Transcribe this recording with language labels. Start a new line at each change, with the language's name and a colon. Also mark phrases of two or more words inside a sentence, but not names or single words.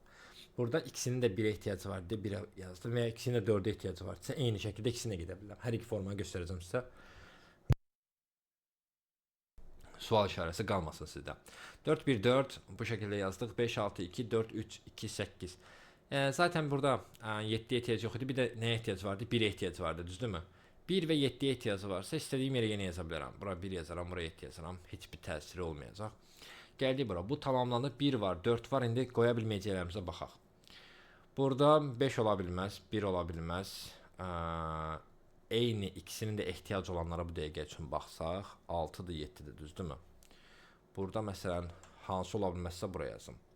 Azerbaijani: Burada ikisinin də 1'e ehtiyacı var deyə 1'e yazdım və ya ikisinin də 4'e ehtiyacı var. Sizə eyni şəkildə ikisinə gedə bilərəm. Hər iki formayı göstərəcəm sizə. Sual işarəsi qalmasın sizdə. 4 1 4 bu şəkildə yazdıq. 5 6 2 4 3 2 8.
Turkish: Zaten burada 7'ye ehtiyacı yok idi. Bir de neye ihtiyacı vardı? 1'e ihtiyacı vardı, düzdürmü? 1 ve 7'ye ihtiyacı varsa istediğim yere yeni yazabilirim. Buraya 1 yazarım, buraya 7 yazarım.
Azerbaijani: Hiçbir təsiri olmayacaq. Gəldik bura. Bu tamamlandı. 1 var, 4 var. İndi qoya bilməyəcəklərimizə baxaq. Burada 5 ola bilməz, 1 ola bilməz. Eyni ikisinin də ehtiyac olanlara bu dəqiqə üçün baxsaq, 6-dır, 7-dir, düzdürmü? Burada məsələn hansı ola bilməzsə buraya yazım.